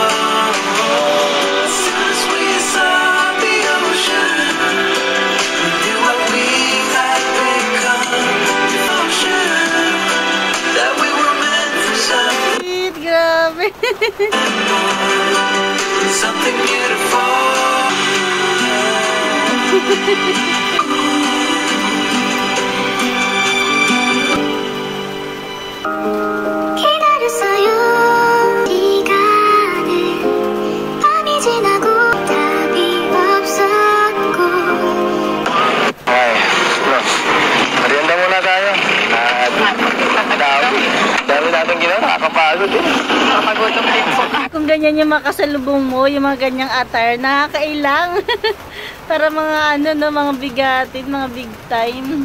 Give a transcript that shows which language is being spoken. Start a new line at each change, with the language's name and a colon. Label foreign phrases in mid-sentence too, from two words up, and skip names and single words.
English: As soon as we saw the ocean, we knew what we had become. Devotion, that we were meant for something
Filipino: Sweet, grabe.
English: more, something beautiful.
Korean: 기다렸어요 시간을 밤이 지나고 답이 없었고
Filipino: Ay, no. Merienda muna tayo. Dami natin ginawa, nakakapagod eh. Magutom din po. Kung ganyan yung makasalubong mo, yung mga ganyang attire, nakakailang. Para mga ano, no, mga bigatin, mga
English: big time.